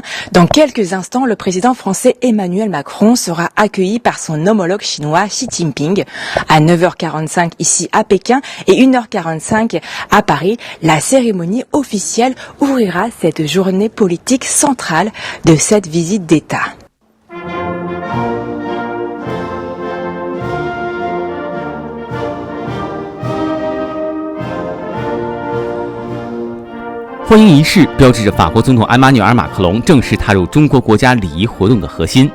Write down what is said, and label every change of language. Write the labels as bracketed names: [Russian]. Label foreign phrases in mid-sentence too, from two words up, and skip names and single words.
[French] Dans quelques instants, le président français Emmanuel Macron sera accueilli par son homologue chinois Xi Jinping. À 9h45 ici à Pékin et 1h45 à Paris, la cérémonie officielle ouvrira cette journée politique centrale de cette visite d'État. [Chinese] 欢迎仪式标志着法国总统埃马纽尔·马克龙正式踏入中国国家礼仪活动的核心。